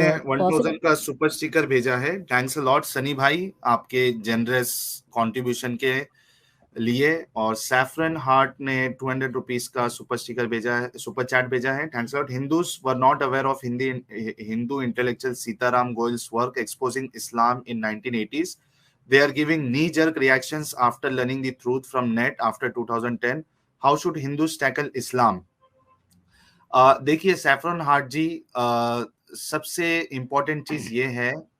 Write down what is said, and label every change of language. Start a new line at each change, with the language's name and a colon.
Urdu: نے 1000 کا super sticker بھیجا ہے. تھینکس اے لاٹ سنی بھائی آپ کے جنرس کنٹریبیوشن کے لیے. اور سیفرن ہارٹ نے 200 روپیز کا سپر اسٹیکر بھیجا ہے، سپر چیٹ بھیجا ہے. Thanks lot.
English: Hindus were not aware of Hindu intellectual Sita Ram Goel's work exposing Islam in 1980s. They are giving knee-jerk reactions after learning the truth from net after 2010. How should Hindus tackle Islam?
Urdu: دیکھیے سیفرن heart جی، سب سے important چیز یہ ہے.